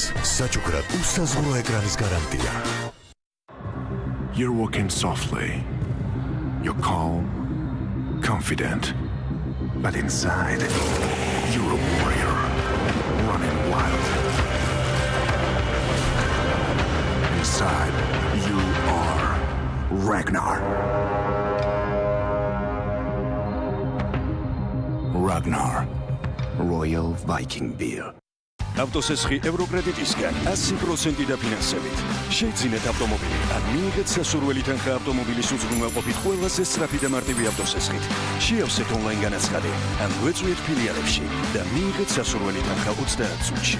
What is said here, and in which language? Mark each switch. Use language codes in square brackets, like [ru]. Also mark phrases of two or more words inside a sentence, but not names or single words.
[ka] საჩუქრად უსაზღვრო ეკრანის გარანტია. [en] You're walking softly. You're calm, confident. But inside, you're a warrior, running wild. Inside, you are Ragnar. Ragnar, Royal Viking Beer. [ka] ავტოსესხი ევროკრედიტისგან 100% დაფინანსებით. შეიძინეთ ავტომობილი ან მიიღეთ სასურველი თანხა ავტომობილის უზრუნველყოფით ყველაზე სწრაფი და მარტივი ავტოსესხით. შეავსეთ ონლაინ განაცხადი ან გვეწვიეთ ფილიალებში და მიიღეთ სასურველი თანხა 30 წუთში.